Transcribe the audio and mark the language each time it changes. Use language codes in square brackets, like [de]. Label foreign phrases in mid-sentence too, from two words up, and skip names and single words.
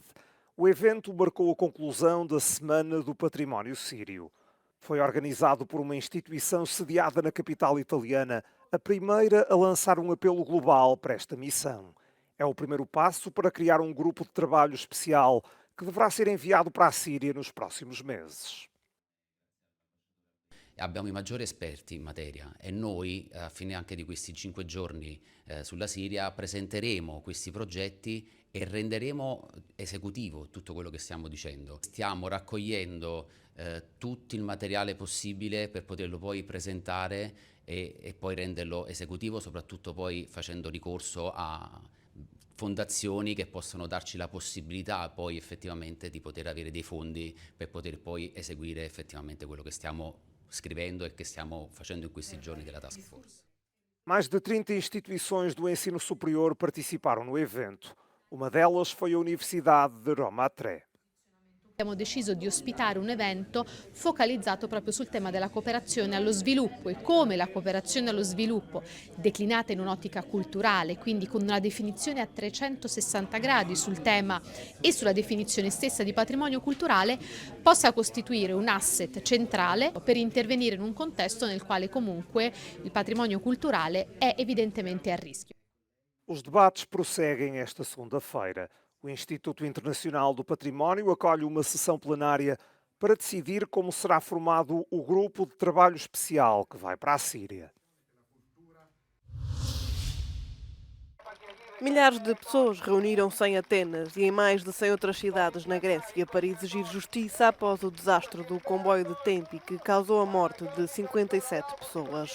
[pt] O evento marcou a conclusão da Semana do Património Sírio. Foi organizado por uma instituição sediada na capital italiana, a primeira a lançar um apelo global para esta missão. É o primeiro passo para criar um grupo de trabalho especial que deverá ser enviado para a Síria nos próximos meses. [it] Abbiamo i maggiori esperti in materia e noi, a fine anche di questi 5 giorni sulla Siria, presenteremo questi progetti e renderemo esecutivo tutto quello che stiamo dicendo. Stiamo raccogliendo tutto il materiale possibile per poterlo poi presentare e poi renderlo esecutivo, soprattutto poi facendo ricorso a fondazioni che possono darci la possibilità poi effettivamente di poter avere dei fondi per poter poi eseguire effettivamente quello che stiamo scrivendo e che stiamo facendo in questi giorni della [en] Task Force. [pt] Mais de 30 instituições do ensino superior participaram no evento. Uma delas foi a Universidade de Roma Tre. [it] Abbiamo deciso di ospitare un evento focalizzato proprio sul tema della cooperazione allo sviluppo e come la cooperazione allo sviluppo, declinata in un'ottica culturale, quindi con una definizione a 360 gradi sul tema e sulla definizione stessa di patrimonio culturale, possa costituire un asset centrale per intervenire in un contesto nel quale comunque il patrimonio culturale è evidentemente a rischio. [pt] Os debates prosseguem esta segunda-feira. O Instituto Internacional do Património acolhe uma sessão plenária para decidir como será formado o grupo de trabalho especial que vai para a Síria. Milhares de pessoas reuniram-se em Atenas e em mais de 100 outras cidades na Grécia para exigir justiça após o desastre do comboio de Tempi que causou a morte de 57 pessoas.